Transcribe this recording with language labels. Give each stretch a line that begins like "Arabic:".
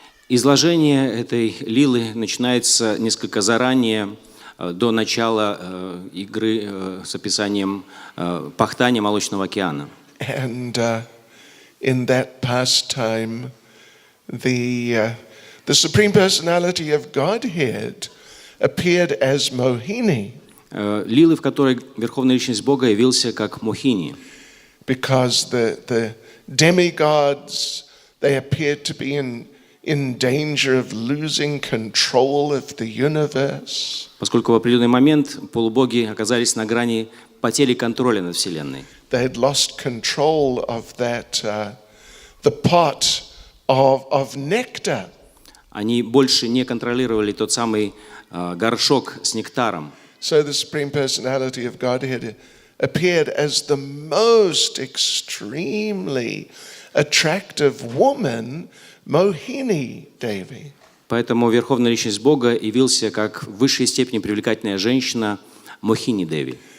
Russian: Изложение этой лилы начинается несколько заранее, до начала игры с описанием пахтания молочного океана.
English: And in that pastime, the Supreme Personality of Godhead appeared as Mohini.
Russian: Лилы, в которой Верховная Личность Бога явился как Мохини.
English: Because the demigods, they appeared to be in danger of losing control of the universe.
Russian: Поскольку в определенный момент полубоги оказались на грани потери контроля над Вселенной.
English: They had lost control of that, the pot of nectar.
Russian: Они больше не контролировали тот самый горшок с нектаром.
English: So the Supreme Personality of Godhead appeared as the most extremely attractive woman, Mohini Devi.
Russian: Поэтому Верховная Личность Бога явился как в высшей степени привлекательная женщина Мохини Деви.